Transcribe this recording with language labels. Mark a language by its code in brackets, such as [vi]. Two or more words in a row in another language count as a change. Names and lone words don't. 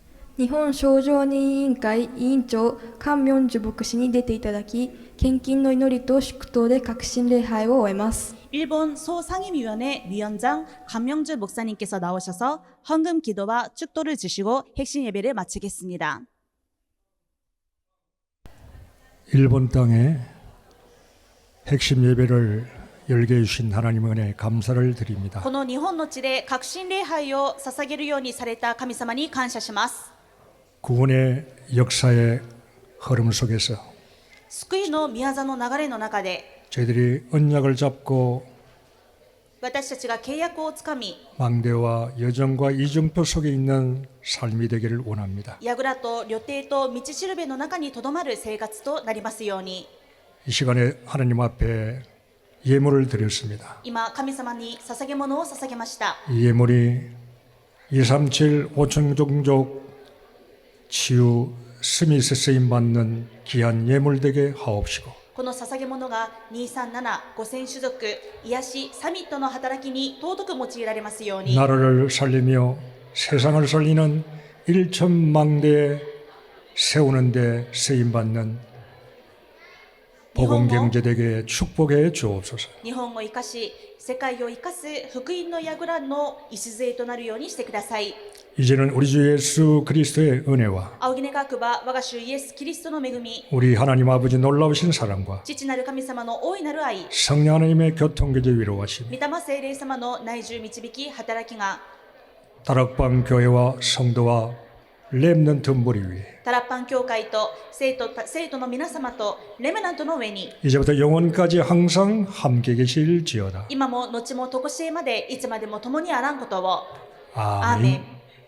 [ja] 日本少女委員会委員長菅明樹牧師に出ていただき、献金の祈りと祝祷で革新礼拝を終えます。 [ko] 일본 소상임위원회 위원장 강명주 목사님께서 나오셔서 헌금 기도와 축도를 주시고 핵심 예배를 마치겠습니다. 일본 땅에 핵심 예배를 열게 해주신 하나님 은혜에 감사를 드립니다. [ja] この日本の地で革新礼拝を捧げるようにされた神様に感謝します。 [ko] 구원의 역사의 흐름 속에서 [ja] 救いの宮座の流れの中で [ko] 저희들이 언약을 잡고 [ja] 私たちが契約をつかみ [ko] 망대와 여정과 이정표 속에 있는 삶이 되기를 원합니다. [ja] 櫓と旅程と道しるべの中にとどまる生活となりますように [ko] 이 시간에 하나님 앞에 예물을 드렸습니다. [ja] 今神様に捧げ物を捧げました。 [ko] 이 예물이 237 5천 종족 치유 스미스 쓰임 받는 귀한 예물 되게 하옵시고 [ja] この捧げ物が237、5000種族、癒し、サミットの働きに尊く用いられますように [ko] 나라를 살리며 세상을 살리는 1천 망대 세우는 데 쓰임 받는 복음 경제 되게 축복해 주옵소서. [ja] 日本を生かし、世界を生かす福音の櫓の礎となるようにしてください。 [ko] 이제는 우리 주 예수 그리스도의 은혜와 [ja] 仰ぎ願くば我が主イエス・キリストの恵み、 [ko] 우리 하나님 아버지 놀라우신 사랑과 [ja] 父なる神様の大いなる愛、 [ko] 성령 하나님의 교통교제 위로하심 [ja] 御霊聖霊様の内住導き働きが [ko] 다락방 교회와 성도와 렘넌트 무리 위에 [ja] タラッパン教会と生徒の皆様とレメナントの上に [ko] 이제부터 영원까지 항상 함께 계실지어다. [ja] 今も後も常しえまでいつまでも共にあらんことを。 [ko] 아멘. [ja] アーメン。